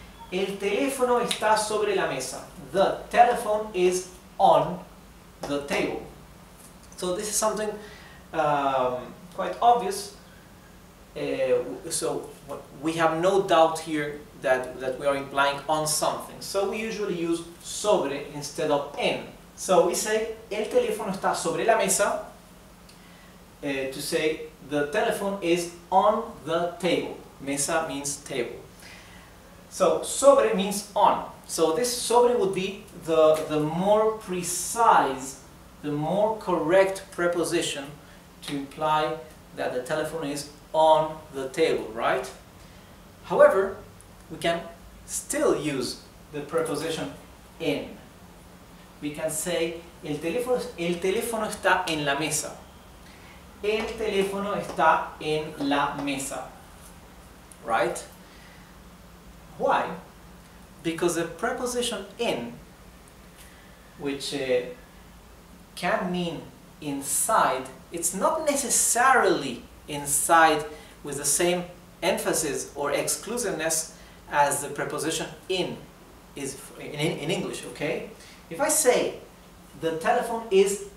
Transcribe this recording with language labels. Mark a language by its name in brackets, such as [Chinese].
[Spanish] El teléfono está sobre la mesa. [English] The telephone is on the table. So this is something quite obvious. So we have no doubt here that we are implying on something. So we usually use sobre instead of en. So we say [Spanish] el teléfono está sobre la mesa [English] to say the telephone is on the table. Mesa means table. So sobre means on. So this sobre would be the more precise, the more correct preposition to imply that the telephone is on the table, right? However, we can still use the preposition in. [Spanish] We can say el teléfono está en la mesa. El teléfono está en la mesa. [English] Right? Why? Because the preposition in, which can mean inside, it's not necessarily inside with the same emphasis or exclusiveness as the preposition in is in English, okay? If I say the telephone is